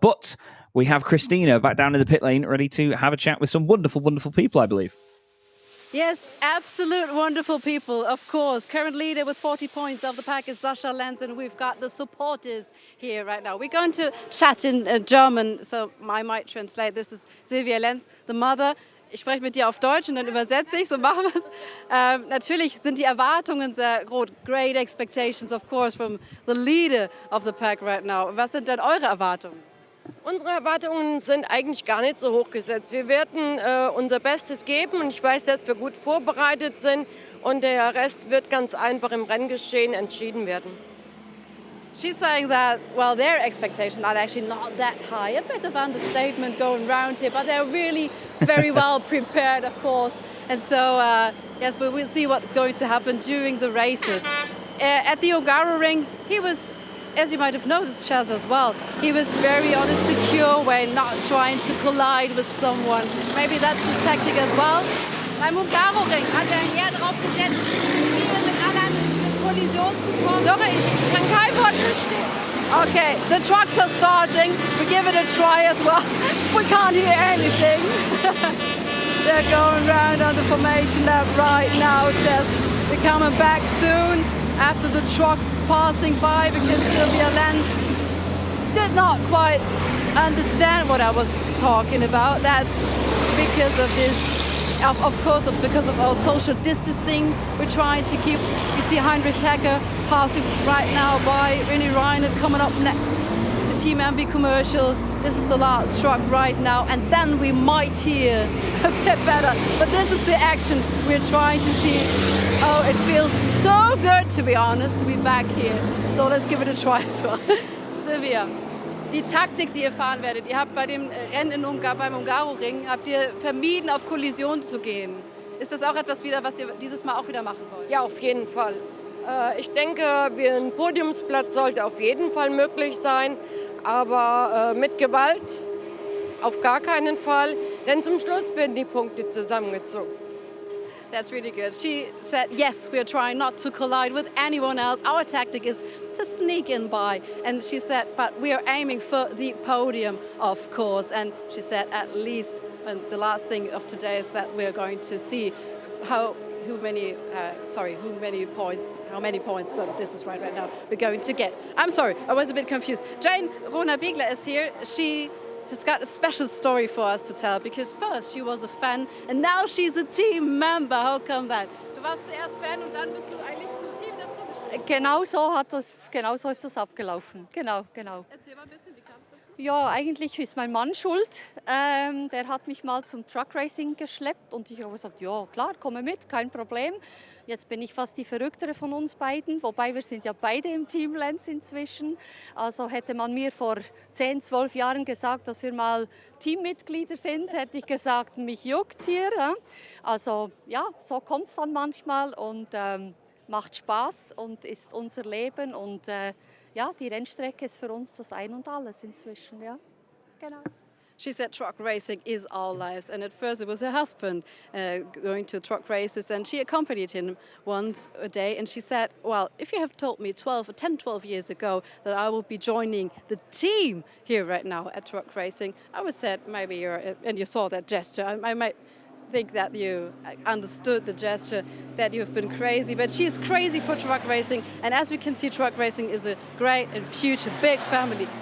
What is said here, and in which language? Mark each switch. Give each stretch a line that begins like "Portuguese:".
English: But we have Christina back down in the pit lane, ready to have a chat with some wonderful, wonderful people, I believe. Yes, absolute wonderful people, of course. Current leader with 40 points of the pack is Sascha Lenz, and we've got the supporters here right now. We're going to chat in German, so I might translate. This is Silvia Lenz, the mother.
German: Ich spreche mit dir auf Deutsch und dann übersetze ich, so machen wir es. Natürlich sind die Erwartungen sehr groß.
English: Great expectations, of course, from the leader of the pack right now.
German: Was sind denn eure Erwartungen? Unsere Erwartungen sind eigentlich gar nicht so hoch gesetzt. Wir werden unser Bestes geben und ich weiß, dass wir gut vorbereitet sind und der Rest wird ganz einfach im Renngeschehen entschieden werden.
English: She's saying that, well, their expectations are actually not that high. A bit of understatement going around here, but they're really very well prepared, of course. And so, yes, we will see what's going to happen during the races. At the Hungaroring, he was as you might have noticed, Chaz, as well, he was very on a secure way, not trying to collide with someone. Maybe that's his tactic as well.
German: Beim Nurburgring hat eher darauf gesetzt, hier mit anderen in Kollision zu kommen. Sorry, ich kann kein Wort verstehen.
English: Okay, the trucks are starting. We give it a try as well. We can't hear anything. They're going round on the formation lap right now, Chaz. They're coming back soon after the trucks passing by because Sylvia Lenz did not quite understand what I was talking about. That's because of this, of course, because of our social distancing. We're trying to keep, you see Heinrich Hecker passing right now by, René Reinert coming up next. The Team MV commercial. This is the last truck right now, and then we might hear a bit better. But this is the action we're trying to see. Oh, it feels so good, to be honest, to be back here. So let's give it a try as well.
German: Sylvia, die Taktik, die ihr fahren werdet, ihr habt bei dem Rennen beim Nurburgring, habt ihr vermieden, auf Kollision zu gehen. Ist das auch etwas wieder, was ihr dieses Mal auch wieder machen wollt? Ja, auf jeden Fall. Ich denke, ein Podiumsplatz sollte auf jeden Fall möglich sein. Aber mit Gewalt auf gar keinen Fall, denn zum Schluss werden die Punkte zusammengezogen.
English: That's really good. She said, yes, we're trying not to collide with anyone else. Our tactic is to sneak in by. And she said, but we are aiming for the podium, of course. And she said, at least, and the last thing of today is that we're going to see how many points, so this is right now, we're going to get. I'm sorry, I was a bit confused. Jane Rona-Biegler is here. She has got a special story for us to tell, because first she was a fan and now she's a team member. How come that?
German: Du warst zuerst Fan und dann bist du eigentlich zum Team dazu gestoßen. Genau so ist das abgelaufen. Genau. Erzähl mal ein bisschen, wie kam es dazu? Ja, eigentlich ist mein Mann schuld. Der hat mich mal zum Truck Racing geschleppt und ich habe gesagt, ja klar, komme mit, kein Problem. Jetzt bin ich fast die Verrücktere von uns beiden, wobei wir sind ja beide im Team Lenz inzwischen. Also hätte man mir vor 10, 12 Jahren gesagt, dass wir mal Teammitglieder sind, hätte ich gesagt, mich juckt's hier. Also ja, so kommt es dann manchmal und macht Spaß und ist unser Leben und ja, die Rennstrecke ist für uns das Ein und Alles inzwischen, ja. Genau.
English: She said truck racing is our lives, and at first it was her husband going to truck races, and she accompanied him once a day, and she said, well, if you have told me 12 years ago that I would be joining the team here right now at truck racing, I would say maybe and you saw that gesture, I might think that you understood the gesture, that you've been crazy, but she's crazy for truck racing, and as we can see, truck racing is a great and huge, big family.